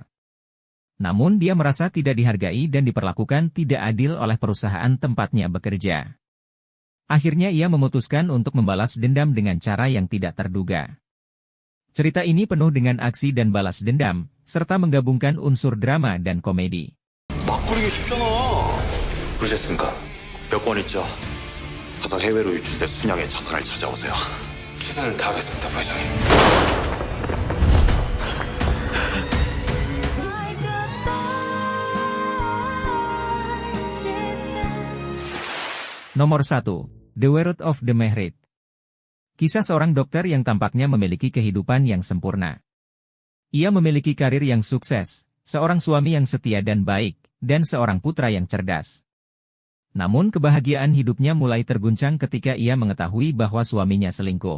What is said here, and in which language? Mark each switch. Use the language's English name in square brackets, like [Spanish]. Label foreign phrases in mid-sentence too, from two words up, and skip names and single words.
[Indonesian] Namun dia merasa tidak dihargai dan diperlakukan tidak adil oleh perusahaan tempatnya bekerja. Akhirnya ia memutuskan untuk membalas dendam dengan cara yang tidak terduga. Cerita ini penuh dengan aksi dan balas dendam, serta menggabungkan unsur drama dan komedi. [Korean] 막 부리기 쉽잖아. 그러셨습니까? 몇 건 있죠? 가서 해외로 유출돼 순양의 자선을 찾아오세요. 최선을 다하겠습니다, 부회장님. [Indonesian] Nomor 1. The World of the Married. Kisah seorang dokter yang tampaknya memiliki kehidupan yang sempurna. Ia memiliki karir yang sukses, seorang suami yang setia dan baik, dan seorang putra yang cerdas. Namun kebahagiaan hidupnya mulai terguncang ketika ia mengetahui bahwa suaminya selingkuh.